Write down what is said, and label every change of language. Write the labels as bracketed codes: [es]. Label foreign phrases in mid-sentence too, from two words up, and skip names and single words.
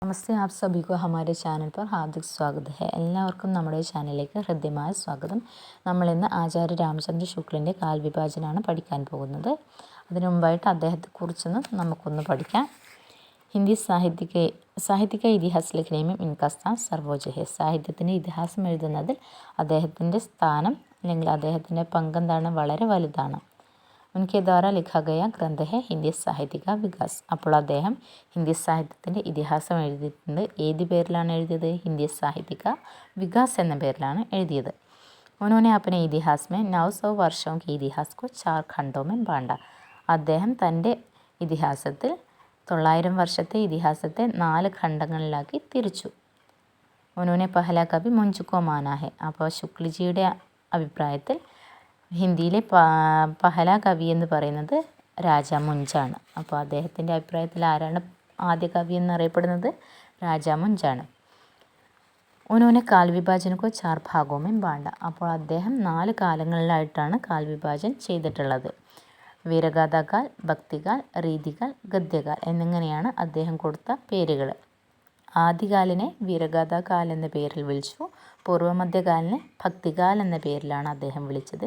[hi] नमस्ते, आप सभी को हमारे चैनल पर हार्दिक स्वागत है. [ml] എല്ലാവർക്കും നമ്മുടെ ചാനലിലേക്ക് ഹൃദ്യമായ സ്വാഗതം. നമ്മൾ ഇന്ന് ആചാര്യ രാമചന്ദ്ര ശുക്ലിൻ്റെ കാൽവിഭാജനാണ് പഠിക്കാൻ പോകുന്നത്. അതിനു മുമ്പായിട്ട് അദ്ദേഹത്തെക്കുറിച്ചൊന്ന് നമുക്കൊന്ന് പഠിക്കാം. [hi] हिंदी साहित्य इतिहास लिखने में इनका स्थान सर्वोच्च है. [ml] സാഹിത്യത്തിൻ്റെ ഇതിഹാസം എഴുതുന്നതിൽ അദ്ദേഹത്തിൻ്റെ സ്ഥാനം അല്ലെങ്കിൽ അദ്ദേഹത്തിൻ്റെ പങ്കെന്താണ് വളരെ വലുതാണ്. [hi] उनके द्वारा लिखा गया ग्रंथ है हिंदी साहित्य का विकास. [ml] അപ്പോൾ അദ്ദേഹം ഹിന്ദി സാഹിത്യത്തിൻ്റെ ഇതിഹാസം എഴുതിയിട്ടുണ്ട്. ഏത് പേരിലാണ് എഴുതിയത്? ഹിന്ദി സാഹിത്യ കാ വികാസ് എന്ന പേരിലാണ് എഴുതിയത്. [hi] ഉन्होंने अपने इतिहास में 900 वर्षों के इतिहास को 4 खंडों में बांटा. [ml] അദ്ദേഹം തൻ്റെ ഇതിഹാസത്തിൽ 900 വർഷത്തെ ഇതിഹാസത്തെ 4 ഖണ്ഡങ്ങളിലാക്കി തിരിച്ചു. [hi] ഉन्होंने पहला कवि मुंज को माना है. [ml] അപ്പോൾ ശുക്ലിജിയുടെ അഭിപ്രായത്തിൽ ഹിന്ദിയിലെ [hi] पहला कवि [ml] എന്ന് പറയുന്നത് രാജാ മുഞ്ചാണ്. അപ്പോൾ അദ്ദേഹത്തിൻ്റെ അഭിപ്രായത്തിൽ ആരാണ് ആദ്യ കവി എന്നറിയപ്പെടുന്നത്? [hi] രാജാ മുഞ്ചാണ്. उन्होंने काल विभाजन को 4 भागों में बांटा. [ml] അപ്പോൾ അദ്ദേഹം 4 കാലങ്ങളിലായിട്ടാണ് കാൽ വിഭാജൻ ചെയ്തിട്ടുള്ളത്. വീരഗാഥാകാൽ, ഭക്തികാൽ, രീതികാൽ, ഗദ്യകാൽ എന്നിങ്ങനെയാണ് അദ്ദേഹം കൊടുത്ത പേരുകൾ. ആദ്യകാലിനെ വീരഗാഥാകാൽ എന്ന പേരിൽ വിളിച്ചു. പൂർവ്വമധ്യകാലിനെ ഭക്തികാൽ എന്ന പേരിലാണ് അദ്ദേഹം വിളിച്ചത്.